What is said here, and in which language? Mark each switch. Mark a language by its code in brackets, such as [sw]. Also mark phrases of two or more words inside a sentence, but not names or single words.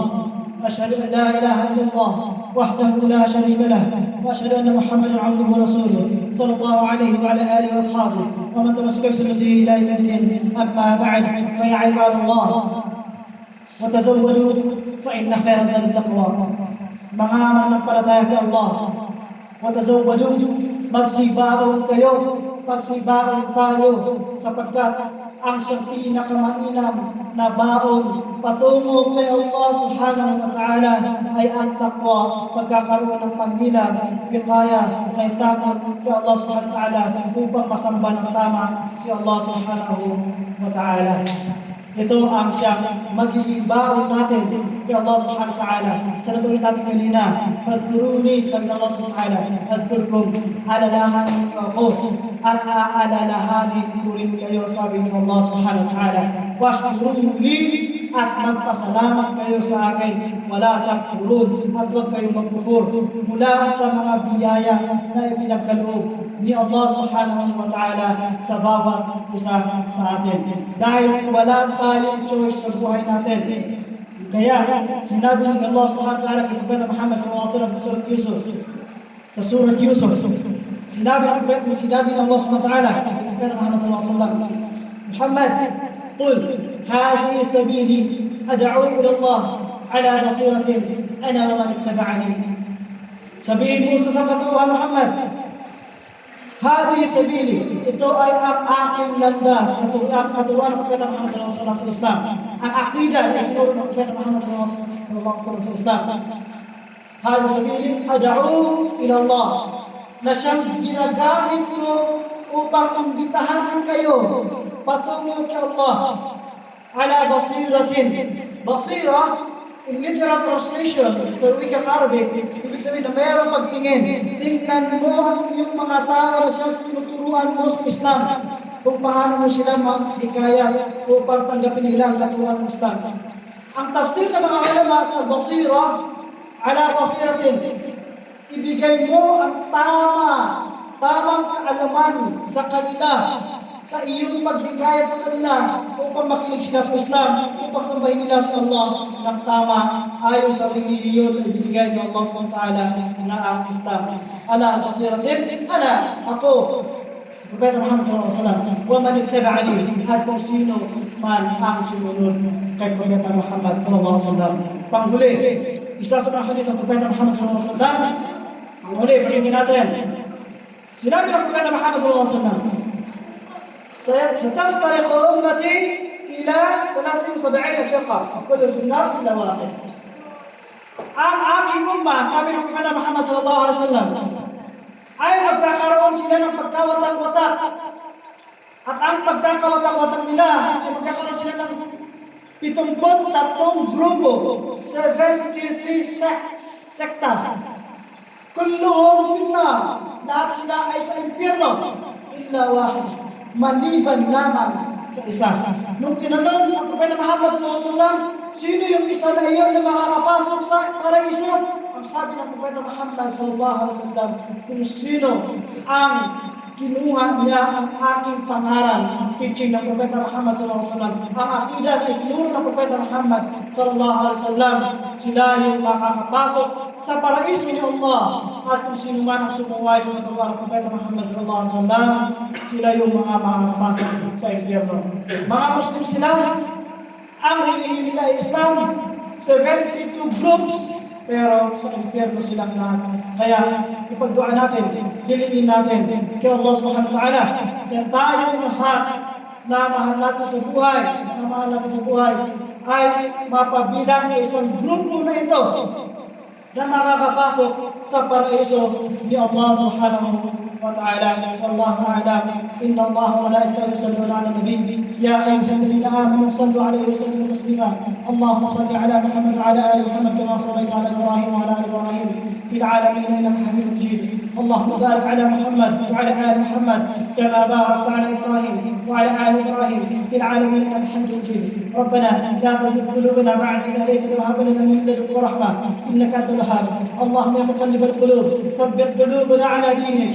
[ar] أشهد أن لا إله إلا الله وحده لا شريك له، وأشهد أن محمدا عبده ورسوله صلى الله عليه وعلى آله وأصحابه ومن تمسك بسنته إلى يوم الدين. أما بعد، فيا عباد الله، وتزودوا فإن خير الزاد التقوى. [tl] Mga mananampalataya kay Allah, watazawwadu, magsibaon kayo, magsibaon tayo, sapagkat ang siyang pinakamainam na baon patungo kay Allah [ar] سبحانه وتعالى [tl] ay ang taqwa, pagkakaroon ng panghilag, pitaya, kay takot kay Allah [ar] سبحانه وتعالى, [tl] upang masamba ng tama si Allah [ar] سبحانه وتعالى. [tl] Ito ang siyang magiging baon natin kay Allah [ar] سبحانه وتعالى. [tl] Sa nabanggit natin kanina, fadhkuruni, sabi ng Allah [ar] سبحانه وتعالى, [tl] adhkurkum, alalahanin niyo ako, at aalalahanin ko rin kayo, sabi ng Allah [ar] سبحانه وتعالى. [tl] Washkuruni, at magpasalamat kayo sa akin, [ar] ولا تكفرون, [tl] at huwag kayong magkufur mula sa mga biyaya na ipinagkaloob ni Allah [ar] سبحانه وتعالى [tl] sa bawat isa sa atin. Dahil wala tayong choice sa buhay natin. Kaya sinabi ng Allah [ar] سبحانه وتعالى [tl] kay Propeta Muhammad [ar] صلى الله عليه وسلم [tl] sa surat Yusuf, sinabi ng Allah [ar] سبحانه وتعالى [tl] kay Propeta Muhammad [ar] صلى الله عليه وسلم, [tl] Muhammad, [ar] قل هذه سبيلي أدعو إلى الله على بصيرة أنا ومن اتبعني. [tl] Sabihin mo sa katuruan Muhammad, [ar] هذه سبيلي, [tl] ito ay ang aking landas, katuruan ng Propeta Muhammad [ar] صلى الله عليه وسلم [tl] sa Islam. Ang akida ay katuruan ng Propeta Muhammad [ar] صلى الله عليه وسلم [tl] sa Islam. [ar] هذه سبيلي أدعو إلى الله, [tl] na siyang ginagamit ko upang imbitahan kayo patungo kay Allah [ar] على بصيرة. [tl] Basira, [en] in literal translation, [tl] sa wikang Arabic, ibig sabihin na mayroong pagtingin. Tingnan mo ang iyong mga tao na siyang tinuturuan mo sa Islam, kung paano mo sila mahikayat upang tanggapin nila ang katuruan ng Islam. Ang tafsir ng mga ulama sa basira, [ar] على بصيرة, [tl] ibigay mo ang tamang kaalaman sa kanila, sa iyong paghikayat sa kanila upang makinig sila sa Islam, upang sambahin nila sa Allah ng tama ayon sa relihiyon na ibinigay ni Allah [ar] سبحانه وتعالى [tl] na ang Islam. [ar] على بصيرة أنا, [tl] ako, Propeta Muhammad [ar] صلى الله عليه وسلم, ومن اتبعني, [tl] at kung sino man ang sumunod kay Propeta Muhammad [ar] صلى الله عليه وسلم. [tl] Panghuli, isa sa mga hadith ng Propeta Muhammad [ar] صلى الله عليه وسلم, [tl] panghuli, pakinggan natin. Sinabi ng Propeta Muhammad [ar] صلى الله عليه وسلم, ستفترق أمتي إلى 73 فرقة كل في النار إلا واحد. [tl] Ang aking umma, sabi ng Propeta Muhammad [ar] صلى الله عليه وسلم, [tl] ay magkakaroon sila ng pagkawatak-watak. At ang pagkakawatak-watak nila ay magkakaroon sila ng 73 grupo, 73 sekta. [ar] كلهم في النار, [tl] lahat sila ay sa impyerno, [ar] إلا واحد, [tl] maliban lamang sa isa. Nung tinanong ang Propeta Muhammad [ar] صلى الله عليه وسلم, [tl] sino yung isa na iyon na makakapasok sa paraiso? Ang sabi ng Propeta Muhammad [ar] صلى الله عليه وسلم, [tl] kung sino ang kinuha niya ang aking pangaral, ang teaching ng Propeta Muhammad [ar] صلى الله عليه وسلم, [tl] ang akida na itinuro ng Propeta Muhammad [ar] صلى الله عليه وسلم, [tl] sila yung makakapasok sa paraiso ni Allah. At kung sino man ang sumuway sa katuruan ng Propeta Muhammad [ar] صلى الله عليه وسلم, [tl] sila yung mga makakapasok sa impyerno. Mga Muslim sila, ang relihiyon nila ay Islam, 72 groups, pero sa impyerno silang lahat. Kaya ipagdua natin, hilingin natin kay Allah [ar] سبحانه وتعالى [tl] na tayong lahat na mahal natin sa buhay, ay mapabilang sa isang grupo na ito na makakapasok sa paraiso ni Allah [ar] سبحانه وتعالى. والله أعلم. إن الله وملائكته يصلون على النبي. يا أيها الذين آمنوا صلوا عليه وسلموا تسليما. اللهم صل على محمد وعلى آل محمد كما صليت على إبراهيم وعلى آل إبراهيم في العالمين إنك حميد مجيد. اللهم بارك على محمد وعلى ال محمد كما باركت على ابراهيم وعلى ال ابراهيم في العالمين انك حميد مجيد. ربنا لا تزغ قلوبنا بعد إذ هديتنا وهب لنا من لدنك رحمه انك انت الوهاب. اللهم يا مقلب القلوب ثبت قلوبنا على دينك.